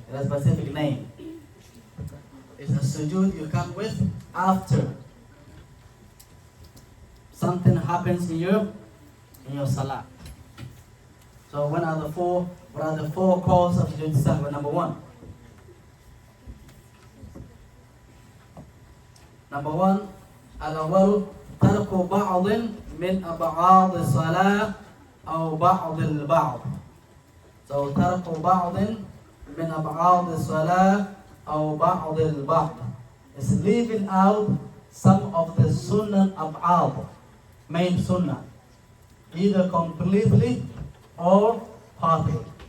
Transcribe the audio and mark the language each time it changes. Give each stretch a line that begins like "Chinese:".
English: It has a specific name. It's a sujood you come with after something happens in your salah. So what are the four causes of sujood sahwi? Number one,
Arabic: الأول ترك بعض من أبعاد الصلاة أو بعض البعض.
English: So
Arabic: ترك بعض من أبعاد الصلاة أو بعض البعض
English: is leaving out some of the sunnah ab'ad, main sunnah, either completely or partly.